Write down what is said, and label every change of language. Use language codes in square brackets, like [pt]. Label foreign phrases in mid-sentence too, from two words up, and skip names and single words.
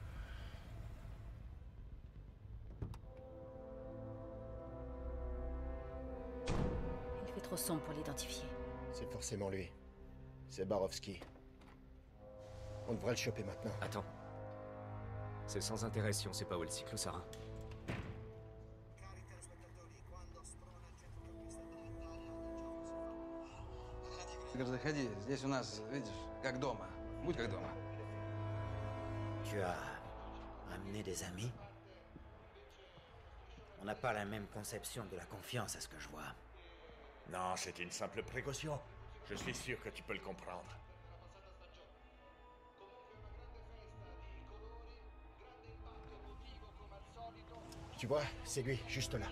[fr] Il fait trop sombre pour l'identifier. C'est forcément lui. C'est Barowski. On devrait le choper maintenant. Attends. C'est sans intérêt si on sait pas où est le cyclosarin. [ru] Заходи, здесь у нас, видишь, как дома. Будь как дома. [fr] Tu as amené des amis? On n'a pas la même conception de la confiance à ce que je vois. Non, c'est une simple précaution. Je suis sûr que tu peux le comprendre. Tu vois, c'est lui, juste là.